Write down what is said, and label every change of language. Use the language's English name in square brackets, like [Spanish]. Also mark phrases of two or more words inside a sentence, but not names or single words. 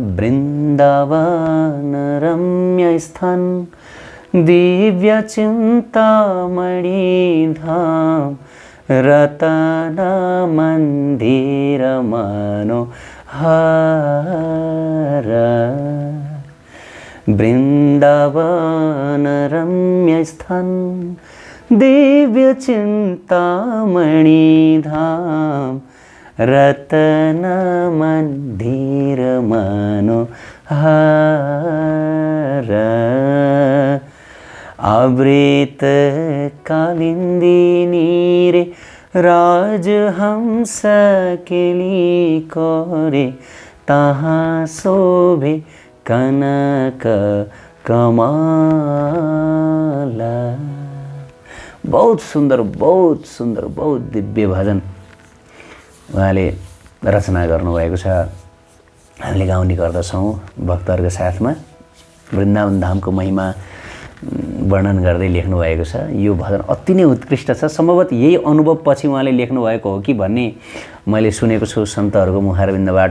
[Bangla] বৃন্দাবন রম্য স্থান দিব্য চিন্তামণি ধাম রতন মন্দির মনোহর। বৃন্দাবন রম্য স্থান দিব্য চিন্তামণি ধাম রতন মন্দির মনোহর। আবৃত কালিন্দিনী রে রাজহংস কেলী করে তহাঁ শোভে কনক কমলা। [Nepali] बहुत सुन्दर, बहुत सुन्दर, बहुत दिव्य भजन उहाँले रचना गर्नुभएको छ। हामीले गाउने गर्दछौँ भक्तहरूको साथमा। वृन्दावन धामको महिमा वर्णन गर्दै लेख्नुभएको छ। यो भजन अति नै उत्कृष्ट छ। सम्भवतः यही अनुभव पछि उहाँले लेख्नुभएको हो कि भन्ने मैले सुनेको छु सन्तहरूको मुखारविन्दबाट।